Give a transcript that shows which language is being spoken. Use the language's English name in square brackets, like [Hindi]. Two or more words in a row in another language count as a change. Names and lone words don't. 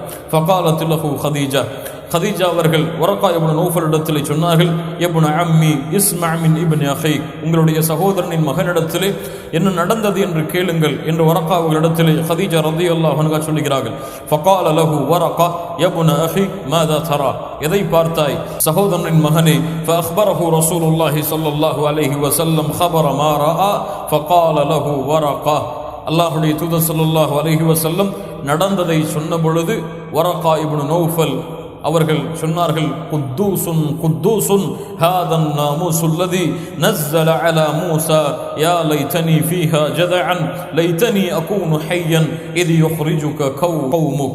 [Arabic] فقالت له [Tamil] ஹதீஜா, ஹதீஜா அவர்கள் வரக்கா இப்னு நௌஃபலிடத்திலே சொன்னார்கள், [Arabic] ابن عمي اسمع من ابن أخي, [Tamil] உங்களுடைய சகோதரனின் மகனிடத்திலே என்ன நடந்தது என்று கேளுங்கள் என்று வரக்கா அவர்களிடத்திலே ஹதீஜா [Arabic] رضي الله عنها [Tamil] சொல்லுகிறார்கள். [Arabic] فقال له ورقة ابن أخي ماذا ترى, [Tamil] எதை பார்த்தாய் சகோதரனின் மகனே? [Arabic] فأخبره رسول الله صلى الله عليه وسلم خبر ما رأى فقال له வரக்கா, [Tamil] அல்லாஹ்வுடைய தூதர் [Arabic] صلى الله عليه وسلم [Tamil] நடந்ததை சொன்ன பொழுது வரக்கா இப்னு நௌஃபல் அவர்கள் சொன்னார்கள், [Arabic] قدوس قدوس هذا الناموس الذي نزل على موسى يا ليتني فيها جذعا ليتني أكون حيا إذ يخرجك قومك.